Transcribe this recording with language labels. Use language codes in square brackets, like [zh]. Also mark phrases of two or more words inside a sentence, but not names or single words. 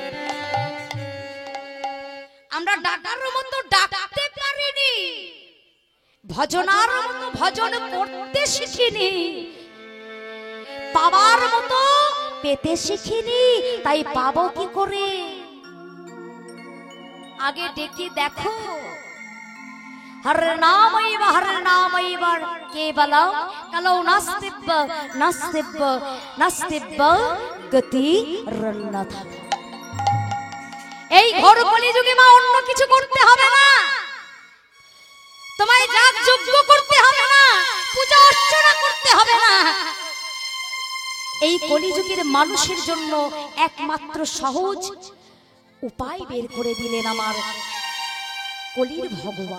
[bn] আমরা ডাকার মতো ডাকতে পারিনি, ভজনার মতো ভজন করতে শিখিনি, পাবার মতো পেতে শিখিনি, তাই পাবো কি করে? আগে ডেকে দেখো। [sa] हर नामैव केवलं कलौ नास्तिब्ब गतिरन्यथा। [bn] এই ঘোর কলিযুগে মা অন্য কিছু করতে হবে না, তোমায় যাগ যজ্ঞ করতে হবে না, পূজা অর্চনা করতে হবে না। এই কলিযুগের মানুষের জন্য একমাত্র সহজ উপায় বের করে দিলেন আমার কলির ভগবান।